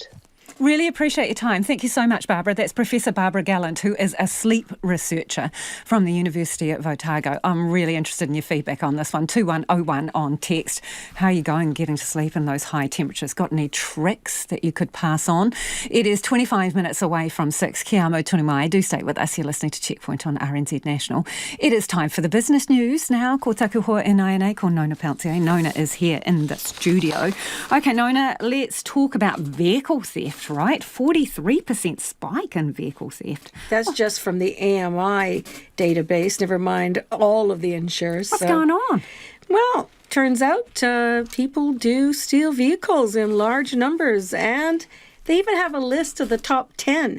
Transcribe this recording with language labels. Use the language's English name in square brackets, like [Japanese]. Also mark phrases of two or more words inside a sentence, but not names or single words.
[English] Really appreciate your time. Thank you so much, Barbara. That's Professor Barbara Gallant, who is a sleep researcher from the University at Otago. I'm really interested in your feedback on this one. 2101 on text. How are you going getting to sleep in those high temperatures? Got any tricks that you could pass on? It is 25 minutes away from 6. [Māori] Kia amo tonu mai. [English] Do stay with us. You're listening to Checkpoint on RNZ National. It is time for the business news now. [Māori] Ko taku hoa e nai ko Nona Peltier. [English] Nona is here in the studio. Okay, Nona, let's talk about vehicle theft. Right, 43% spike in vehicle theft. That's just from the AMI database, never mind all of the insurers. What's going on? Well, turns out people do steal vehicles in large numbers, and they even have a list of the top 10.